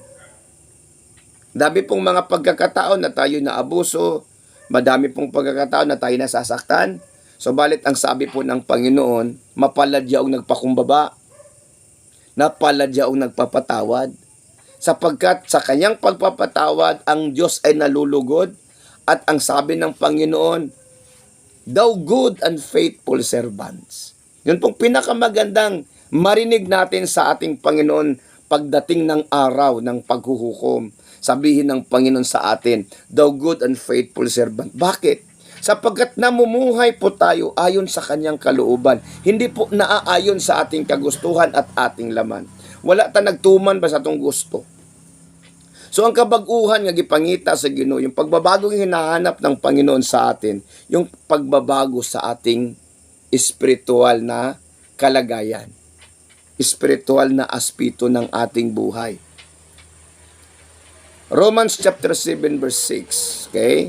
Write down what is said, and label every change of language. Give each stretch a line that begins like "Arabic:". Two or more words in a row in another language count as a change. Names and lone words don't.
Filipino: Dami pong mga pagkakataon na tayo naabuso, madami pong pagkakataon na tayo nasasaktan. So, balit ang sabi po ng Panginoon, mapalad yaong nagpakumbaba, napalad yaong nagpapatawad, sapagkat sa kanyang pagpapatawad, ang Diyos ay nalulugod, at ang sabi ng Panginoon,
English: thou good and faithful servants.
Filipino: Yun pong pinakamagandang marinig natin sa ating Panginoon pagdating ng araw ng paghuhukom. Sabihin ng Panginoon sa atin,
English: thou good and faithful servant.
Filipino: Bakit? Sapagkat namumuhay po tayo ayon sa kanyang kalooban. Hindi po naaayon sa ating kagustuhan at ating laman.
Cebuano: Wala ta nagtuman ba sa atong gusto? So ang kabaguhan nga gipangita sa Ginoo,
Filipino: yung pagbabagong hinahanap ng Panginoon sa atin, yung pagbabago sa ating espiritual na kalagayan, espiritual na aspeto ng ating buhay.
English: Romans chapter 7 verse 6, okay?